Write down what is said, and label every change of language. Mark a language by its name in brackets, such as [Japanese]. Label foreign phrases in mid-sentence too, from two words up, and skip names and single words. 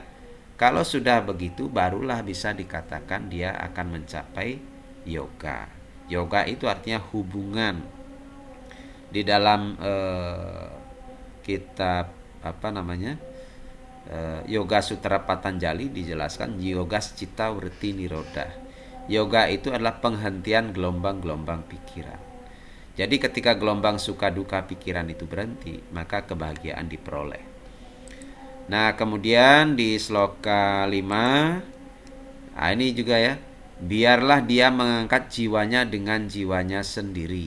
[Indonesian] Kalau sudah begitu barulah bisa dikatakan dia akan mencapai yoga. Yoga itu artinya hubungan. Di dalam kitab apa namanya, Yoga Sutra Patanjali dijelaskan [Sanskrit] yoga citta writti nirodha. [Indonesian] Yoga itu adalah penghentian gelombang-gelombang pikiran. Jadi ketika gelombang suka duka pikiran itu berhenti, maka kebahagiaan diperoleh. Nah, kemudian di sloka 5, nah ini juga ya, biarlah dia mengangkat jiwanya dengan jiwanya sendiri.